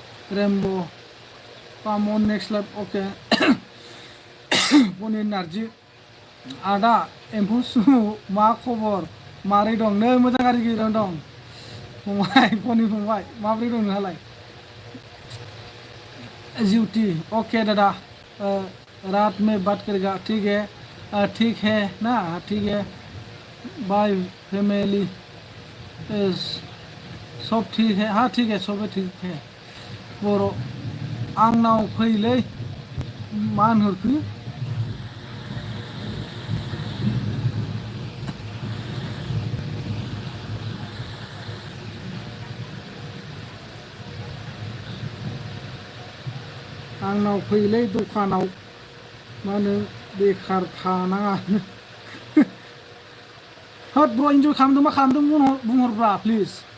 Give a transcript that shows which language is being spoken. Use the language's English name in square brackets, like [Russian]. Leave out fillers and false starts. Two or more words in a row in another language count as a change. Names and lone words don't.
[Bodo] रेमबो पामन [English] next life [Bodo] ओके पनिर नारजि आदा एम्फौ सुमु मा खबर मारै दं नै मोजां गाज्रि गेजेरावनो दं फंबाय पनिर फंबाय माब्रै दं नोंहालाय ज्योति ओके दादा [Hindi] रात में बात करेगा ठीक है ठीक है ना ठीक है [English] bye family [Hindi] सब ठीक है हाँ ठीक है सब ठीक है [Bodo] बर' आंनाव फैलै मा होनहरखो आंनाव फैलै दखानाव मा होनो बेखार थानाङा होद ब्र' इन्जय खालामदों मा खालामदों बुंहरब्रा प्लिज